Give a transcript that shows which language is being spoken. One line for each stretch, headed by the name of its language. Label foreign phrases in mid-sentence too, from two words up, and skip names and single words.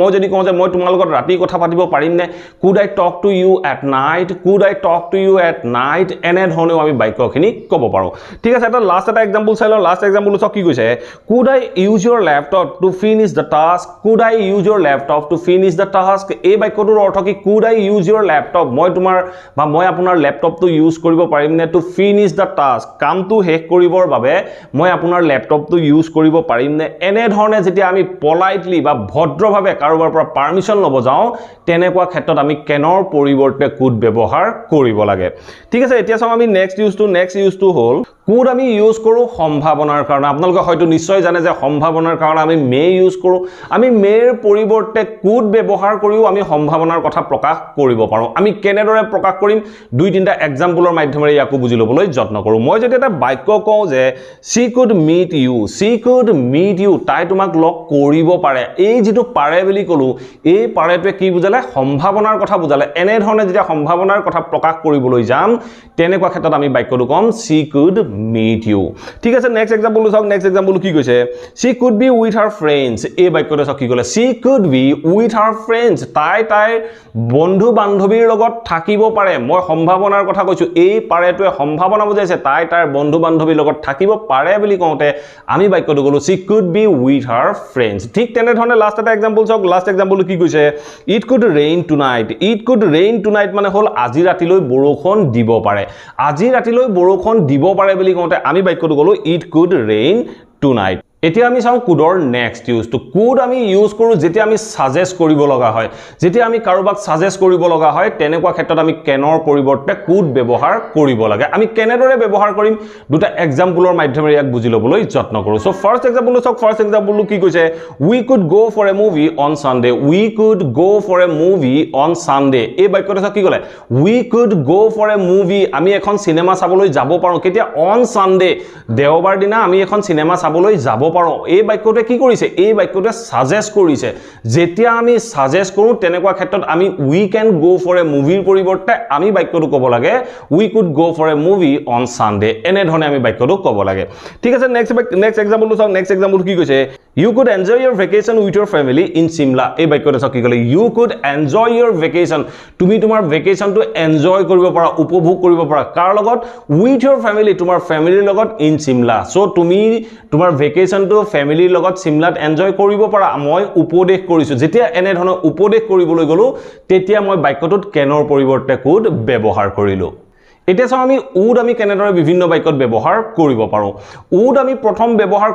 Assamese: মই যদি কওঁ যে মই তোমাৰ লগত ৰাতি কথা পাতিব পাৰিম নে
English: could I talk to you at night could I talk to you at night
Assamese: এনে ধৰণেও আমি বাক্যখিনি ক'ব পাৰো ঠিক আছে এটা লাষ্ট এটা এক্সাম্পল চাই লওঁ
English: last example
Assamese: চাওক কি কৈছে
English: could I use your laptop to finish the task could I use your laptop to finish the task
Assamese: এই বাক্যটোৰ অৰ্থ কি
English: could I use your laptop
Assamese: মই তোমাৰ বা মই আপোনাৰ
English: laptop use
Assamese: কৰিব পাৰিম নে
English: to finish the task
Assamese: কামটো শেষ কৰিবৰ বাবে মই আপোনাৰ
English: laptop use
Assamese: কৰিব পাৰিম নে এনে ধৰণে যেতিয়া আমি পলাইটলি বা ভদ্ৰভাৱে কাৰোবাৰ পৰা পাৰমিশন ল'ব যাওঁ তেনেকুৱা ক্ষেত্ৰত আমি কেনৰ পৰিৱৰ্তে কুড ব্যৱহাৰ কৰিব লাগে ঠিক আছে এতিয়া চাও আমি
English: next use
Assamese: হ'ল কুড আমি ইউজ কৰো সম্ভাৱনাৰ কাৰণে আপোনালোকে হয়তো নিশ্চয় জানে যে সম্ভাৱনাৰ কাৰণে আমি
English: may use
Assamese: কৰো আমি মেৰ পৰিৱৰ্তে কুড ব্যৱহাৰ কৰিও আমি সম্ভাৱনাৰ কথা প্ৰকাশ কৰিব পাৰো আমি কেনেদৰে প্ৰকাশ কৰিম দুই তিনটা এক্সাম্পলৰ মাধ্যমেৰে ইয়াকো বুজি ল'বলৈ যত্ন কৰোঁ মই যদি এটা বাক্য কওঁ যে
English: she could meet you
Assamese: তাই তোমাক লগ কৰিব পাৰে এই যেটো পাৰে বুলি কলো এই পাৰেটোৱে কি বুজালে সম্ভাৱনাৰ কথা বুজালে এনে ধৰণে যেতিয়া সম্ভাৱনাৰ কথা প্ৰকাশ কৰিবলৈ যাম তেনেকুৱা ক্ষেত্ৰত আমি বাক্যটো কম
English: she could meet you
Assamese: ঠিক আছে
English: next example
Assamese: চাওক
English: next example
Assamese: কি কৈছে
English: she could be with her friends
Assamese: এই বাক্যটো চাওক কি ক'লে
English: she could be with her friends
Assamese: তাইৰ বন্ধু বান্ধৱীৰ লগত থাকিব পাৰে মই সম্ভাৱনাৰ কথা কৈছো এই পাৰেটোৱে সম্ভাৱনা বুজাইছে তাইৰ বন্ধু বান্ধৱীৰ লগত থাকিব পাৰে বুলি কওঁতে আমি বাক্যটো ক'লো
English: she could be with her friends
Assamese: ঠিক তেনে ধৰণে লাষ্ট এটা এক্সাম্পল চাওক
English: last example
Assamese: কি কৈছে
English: it could rain tonight
Assamese: মানে হ'ল আজি ৰাতিলৈ বৰষুণ দিব পাৰে আজি ৰাতিলৈ বৰষুণ দিব পাৰে বুলি কওঁতে আমি বাক্যটো ক'লো
English: it could rain tonight
Assamese: এতিয়া আমি চাও
English: could next use
Assamese: কুড আমি ইউজ কৰো যেতিয়া আমি সাজেষ্ট কৰিব লগা হয় যেতিয়া আমি কাৰোবাক সাজেষ্ট কৰিব লগা হয় তেনেকুৱা ক্ষেত্ৰত আমি কেনৰ পৰিৱৰ্তে কুড ব্যৱহাৰ কৰিব লাগে আমি কেনেদৰে ব্যৱহাৰ কৰিম দুটা এক্সাম্পলৰ মাধ্যমেৰে ইয়াক বুজি ল'বলৈ যত্ন কৰোঁ
English: so first example
Assamese: চাওক
English: first example
Assamese: কি কৈছে
English: we could go for a movie on Sunday we could go for a movie on Sunday
Assamese: এই বাক্যটো চাওক কি ক'লে
English: we could go for a
Assamese: movie আমি এখন সিনেমা চাবলৈ যাব পাৰো কেতিয়া
English: on Sunday
Assamese: দেওবাৰ দিনা আমি এখন সিনেমা চাবলৈ যাব পাৰো এই বাক্যটোৱে কি কৰিছে এই বাক্যটোৱে সাজেষ্ট কৰিছে যেতিয়া আমি সাজেষ্ট কৰো তেনেকুৱা ক্ষেত্ৰত আমি
English: we can go for a movie
Assamese: পৰিৱৰ্তে আমি বাক্যটো ক'ব লাগে
English: we could go for a movie on Sunday
Assamese: এনে ধৰণে আমি বাক্যটো ক'ব লাগে ঠিক আছে
English: next example
Assamese: চাওক
English: next example
Assamese: কি কৈছে
English: you could enjoy your vacation with your family in Shimla
Assamese: এই বাক্যটো চাওক কি ক'লে
English: you could enjoy your vacation
Assamese: তুমি তোমাৰ
English: vacation enjoy
Assamese: কৰিব পাৰা উপভোগ কৰিব পাৰা কাৰ লগত
English: with your family
Assamese: তোমাৰ ফ্যামিলিৰ লগত
English: in Shimla
Assamese: সো তুমি তোমাৰ
English: vacation family
Assamese: লগত সিমলাত এনজয় কৰিব পাৰা মই উপদেশ কৰিছো যেতিয়া এনে ধৰণৰ উপদেশ কৰিবলৈ গলো তেতিয়া মই বাক্যটোত কেনৰ পৰিৱৰ্তে কুড ব্যৱহাৰ কৰিলো এতিয়া চাও আমি উড আমি কেনেদৰে বিভিন্ন বাক্যত ব্যৱহাৰ কৰিব পাৰো উড আমি প্ৰথম ব্যৱহাৰ